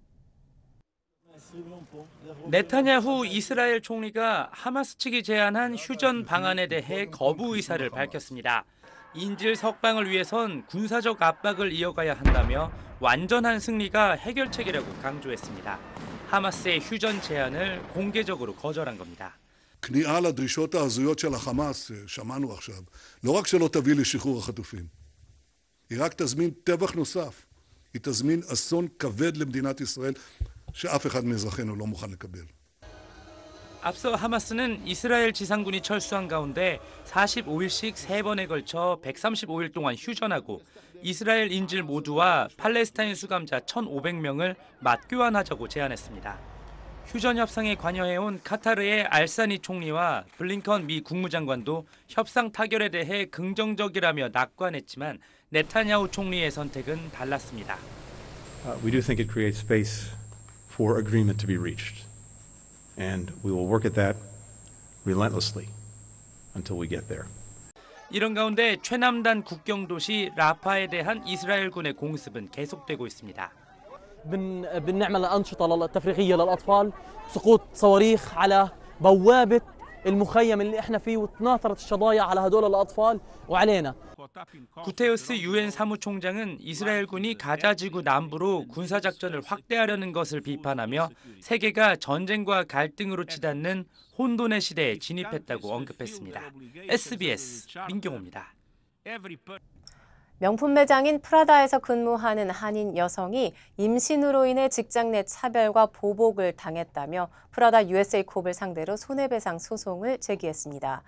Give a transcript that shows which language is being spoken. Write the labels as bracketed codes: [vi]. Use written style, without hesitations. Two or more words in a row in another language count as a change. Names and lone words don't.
[ko] 네타냐후 이스라엘 총리가 하마스 측이 제안한 휴전 방안에 대해 거부 의사를 밝혔습니다. 인질 석방을 위해선 군사적 압박을 이어가야 한다며 완전한 승리가 해결책이라고 강조했습니다. 하마스의 휴전 제안을 공개적으로 거절한 겁니다. [he] כניעה לדרישות ההזויות של החמאס, שמענו עכשיו, לא רק שלא תביא לשחרור החטופים, היא רק תזמין טבח נוסף, היא תזמין אסון כבד למדינת ישראל שאף אחד מאזרחינו לא מוכן לקבל. [ko] 앞서 하마스는 이스라엘 지상군이 철수한 가운데 45일씩 3번에 걸쳐 135일 동안 휴전하고 이스라엘 인질 모두와 팔레스타인 수감자 1,500명을 맞교환하자고 제안했습니다. 휴전 협상에 관여해온 카타르의 알사니 총리와 블링컨 미 국무장관도 협상 타결에 대해 긍정적이라며 낙관했지만 네타냐후 총리의 선택은 달랐습니다. [en] We do think it creates space for agreement to be reached. And we will work at that relentlessly until we get there. [ko] 이런 가운데 최남단 국경 도시 라파에 대한 이스라엘군의 공습은 계속되고 있습니다. [ar] بنعمل أنشطة تفريغية للأطفال سقوط صواريخ على بوابة المخيم اللي احنا فيه وتناثرت الشظايا على هدول الأطفال وعلينا. [ko] 구테우스 유엔 사무총장은 이스라엘군이 가자 지구 남부로 군사작전을 확대하려는 것을 비판하며 세계가 전쟁과 갈등으로 치닫는 혼돈의 시대에 진입했다고 언급했습니다. SBS 민경호입니다. 명품 매장인 프라다에서 근무하는 한인 여성이 임신으로 인해 직장 내 차별과 보복을 당했다며 프라다 USA콥을 상대로 손해배상 소송을 제기했습니다.